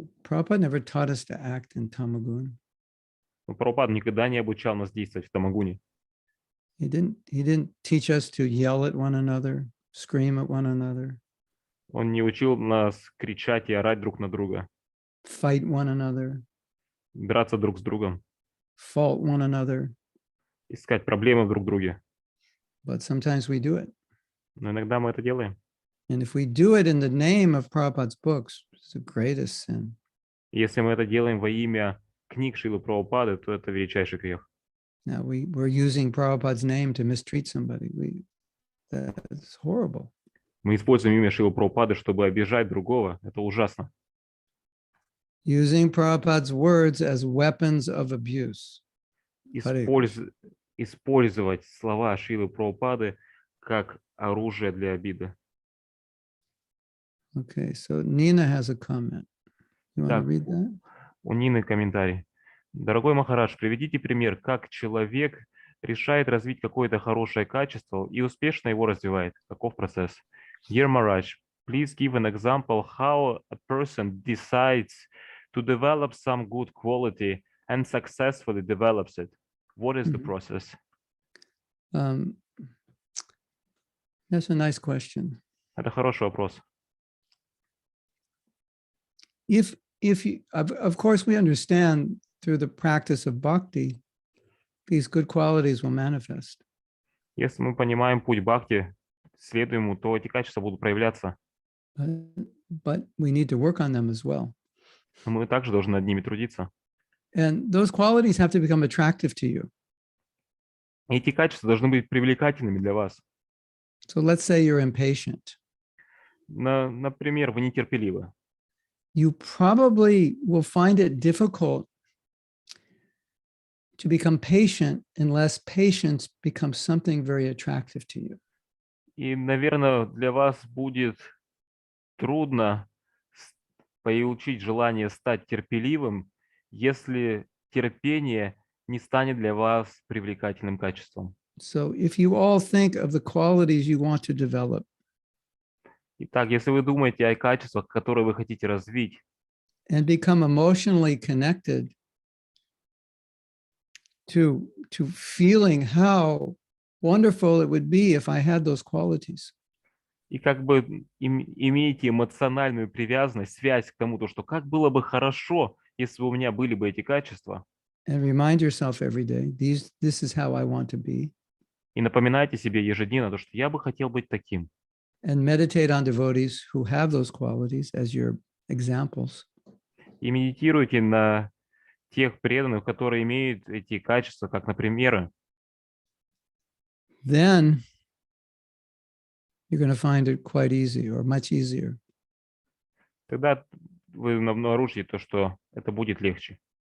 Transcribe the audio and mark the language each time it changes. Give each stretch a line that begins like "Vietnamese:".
English: Prabhupada never taught us to act in tamagun.
Russian: Но Прабхупада никогда не обучал нас действовать в тамагуне.
English: He didn't teach us to yell at one another, scream at one another,
Russian: Он не учил нас кричать и орать друг на друга,
English: fight one another,
Russian: драться друг с другом,
English: fault one another.
Russian: искать проблемы друг в друге.
English: But sometimes we do it.
Russian: Но иногда мы это делаем.
English: And if we do it in the name of Prabhupada's books, it's the greatest sin.
Russian: Если мы это делаем во имя книг Шрилы Прабхупады, то это величайший грех.
English: Now we're using Prabhupada's name to mistreat somebody. That's horrible.
Russian: Мы используем имя Шрилы Прабхупады, чтобы обижать другого. Это ужасно.
English: Using Prabhupada's words as weapons of abuse.
Russian: Использовать слова Шрилы Прабхупады как оружие для обиды.
English: Okay, so Nina has a comment. You want to read that?
Russian: У Нины комментарий. Дорогой Махарадж, приведите пример, как человек решает развить какое-то хорошее качество и успешно его развивает. Каков процесс?
English: Dear Maharaj, please give an example how a person decides to develop some good quality and successfully develops it. What is the process? That's a nice question.
Russian: Это хороший вопрос.
English: If you, of course, we understand through the practice of bhakti, these good qualities will manifest.
Russian: Если мы понимаем путь бхакти, следуем ему, то эти качества будут проявляться.
English: But we need to work on them as well.
Russian: Но мы также должны над ними трудиться.
English: And those qualities have to become attractive to you.
Russian: Эти качества должны быть привлекательными для вас.
English: So let's say you're impatient.
Russian: Например, вы нетерпеливы.
English: You probably will find it difficult to become patient unless patience becomes something very attractive to you.
Russian: И, наверное, для вас будет трудно получить желание стать терпеливым, если терпение не станет для вас привлекательным качеством.
English: So if you all think of the qualities you want to develop,
Russian: Итак, если вы думаете о качествах, которые вы хотите развить,
English: and become emotionally connected to feeling how wonderful it would be if I had those qualities.
Russian: и как бы имеете эмоциональную привязанность, связь к тому, что как было бы хорошо, если бы у меня были бы эти качества.
English: And remind yourself every day, this is how I want to be.
Russian: И напоминайте себе ежедневно, что я бы хотел быть таким.
English: And meditate on devotees who have those qualities as your examples.
Russian: И медитируйте на тех преданных, которые имеют эти качества, как, например,
English: Then you're going to find it quite easy or much easier.
Russian: тогда вы обнаружите то, что это будет легче.